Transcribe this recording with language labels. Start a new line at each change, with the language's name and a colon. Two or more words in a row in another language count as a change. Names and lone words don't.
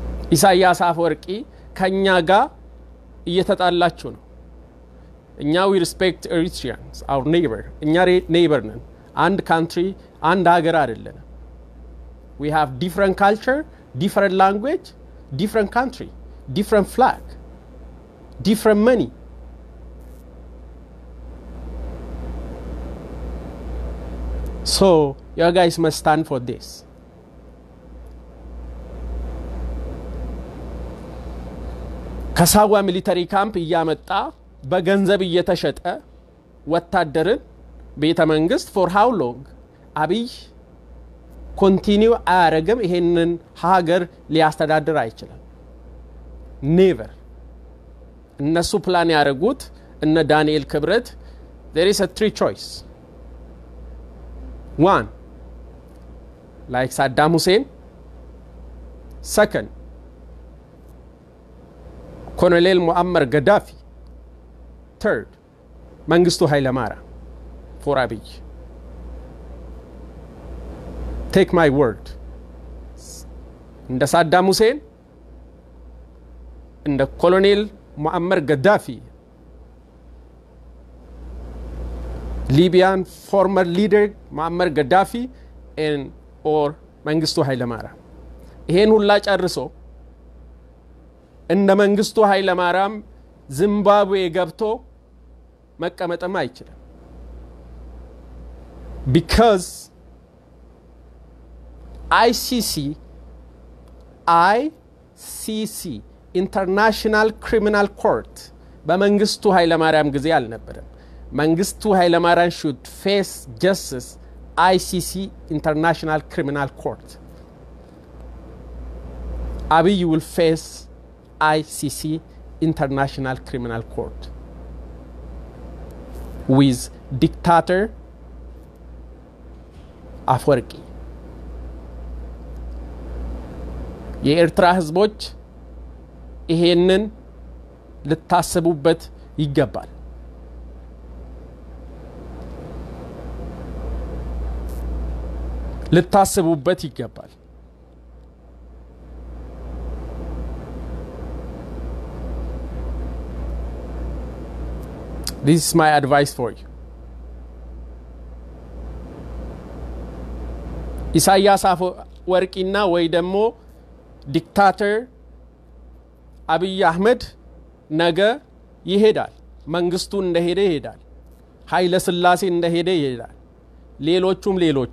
Amharic: ኢሳያስ አፈወርቂ ከኛ ጋር እየተጣላችሁ ነው እኛ
English: we respect Eritreans our neighbor
Amharic: እኛ neighbor ነን አንድ country አንድ ሀገር አይደለም
English: we have different culture different language different country different flag different money so you guys must stand for this
Amharic: ከሳዋ ሚሊተሪ ካምፕ እያመጣ በገንዘብ እየተሸጠ ወታደርን ቤተ መንግስት
English: for how long
Amharic: አብይ ኮንቲኒው አያረግም ይሄንን ሀገር ሊያስተዳድር አይችልም never እነሱ ፕላን ያረጉት እነ ዳንኤል ክብረት
English: there is a three choice one like Saddam Hussein second Colonel Muammar Gaddafi third Mengistu Haile Mariam for Abiy take my word in the Saddam Hussein in the Colonel Muammar Gaddafi Libyan former leader Muammar Gaddafi and or Mengistu Haile Mariam
Amharic: ይሄን ሁላ ጨርሶ እንደ መንግስቱ ኃይለ ማርያም ዚምባብዌ ገብቶ መቀመጥም አይችልም
English: because ICC International Criminal Court
Amharic: በመንግስቱ ኃይለ ማርያም ጊዜ አልነበረም
English: መንግስቱ ኃይለ ማርያም should face justice ICC International Criminal Court Abiy will face ICC International Criminal Court with dictator
Amharic: አፈወርቂ የኤርትራ ህዝቦች ይሄንን ልታስቡበት ይገባል ልታስቡበት ይገባል
English: This is my advice for you.
Amharic: ኢሳያስ አፈወርቂና ወይ ደሞ ዲክታተር አብይ አህመድ ነገ ይሄዳል መንግስቱ እንደሄደ ይሄዳል ኃይለ ስላሴ እንደሄደ ይሄዳል ሌሎቹም